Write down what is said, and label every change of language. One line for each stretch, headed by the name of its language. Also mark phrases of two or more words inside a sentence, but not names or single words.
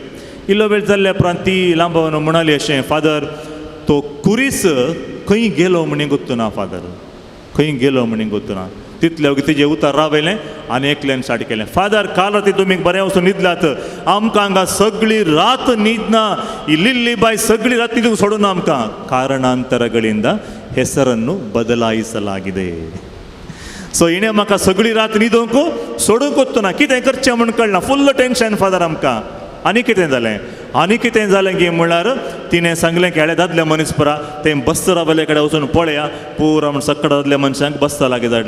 Konkani: इल्लो वेळ जाल्ल्या उपरांत ती लांबवन म्हणाली अशें फादर तो कुरीस खंय गेलो म्हणी गुत्तुना फादर, खंय गेलो म्हणी गुत्तुना. तितले तिजें उतर रावयलें आनी एकल्यान स्टार्ट केलें. फादर काल राती तुमी बरें वचून न्हिदलात, आमकां हांगा सगळी रात न्हिदना, ही लिल्ली बाय सगळी रात न्हिदूंक सोडूना आमकां.
Kannada: ಕಾರಣಾಂತರಗಳಿಂದ ಹೆಸರನ್ನು ಬದಲಾಯಿಸಲಾಗಿದೆ.
Konkani: सो हिणें म्हाका सगळी रात न्हिदूंक सोडूंक वचना. कितें करचें म्हूण कळना.
English: full tension
Konkani: फादर आमकां. आनी कितें जालें गे म्हळ्यार तिणें सांगलें की दादले मनीस परा तें बस रावले कडेन वचून पळया पुरा म्हण सक्कड दादल्या मनशांक बसता लागी धाडलें.